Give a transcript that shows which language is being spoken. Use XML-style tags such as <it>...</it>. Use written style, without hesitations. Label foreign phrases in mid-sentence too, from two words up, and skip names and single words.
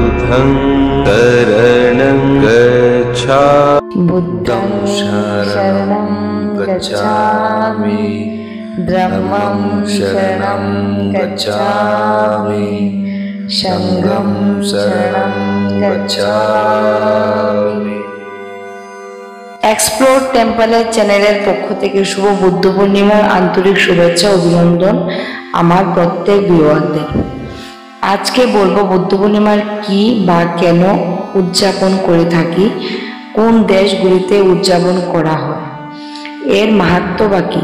<pi>बुद्धं शरणं गच्छामि बुद्धं शरणं गच्छामि धम्मं शरणं गच्छामि संघं शरणं गच्छामि।</pi> <bn>এক্সপ্লোর টেম্পল চ্যানেল পক্ষ থেকে শুভ বুদ্ধ পূর্ণিমার আন্তরিক শুভেচ্ছা অভিনন্দন আমার প্রত্যেক ভিউয়ারদের। আজকে বলবো বুদ্ধ পূর্ণিমার কি বা কেন উদযাপন করে থাকি, কোন দেশগুলিতে উদযাপন করা হয়, এর মাহাত্ম্য বা কি।</bn>